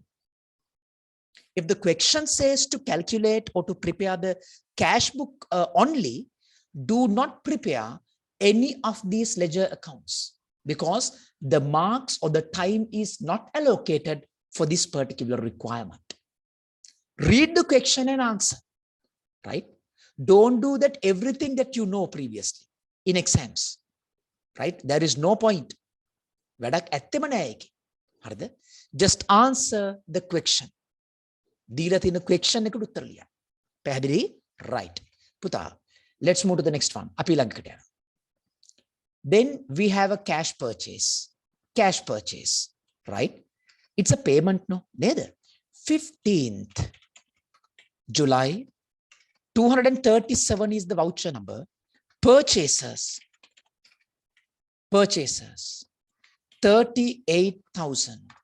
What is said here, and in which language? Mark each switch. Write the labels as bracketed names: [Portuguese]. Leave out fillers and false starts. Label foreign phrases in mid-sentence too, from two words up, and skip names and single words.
[English] If the question says to calculate or to prepare the cash book only, do not prepare any of these ledger accounts because the marks or the time is not allocated for this particular requirement. Read the question and answer, right? Don't do that everything that you know previously in exams, right? There is no point. Just answer the question. [Sinhala] දීලා තියෙන question එකට උත්තර ලියන්න. පැහැදිලි? Right. පුතා, [English] let's move to the next one. [Sinhala] අපි ළඟකට යනවා. [English] Then we have a cash purchase. Cash purchase, right? It's a payment, no? නේද? 15th July, 237 is the voucher number. Purchases. 38,000.